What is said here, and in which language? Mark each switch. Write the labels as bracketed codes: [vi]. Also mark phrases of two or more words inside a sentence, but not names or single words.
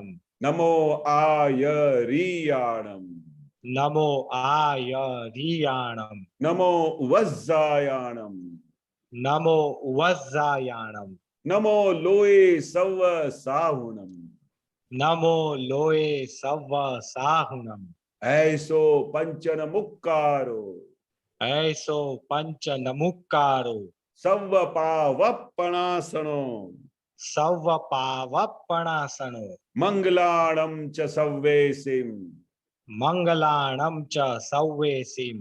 [pra] નમો આયરિયાણમ. નમો આયરિયાણમ. નમો વજ્જાયાણમ. નમો વજ્જાયાણમ. નમો લોય સવ સાહુણમ. નમો લોએ સવ્વ સાહુનમ ऐसो पंचन मुक्कारो ऐसो पंच नमुक्कारो सव्व पावप्पणासनो सव्व पावप्पणासनो मंगलाणं च सव्वेसिम मंगलाणं च सव्वेसिम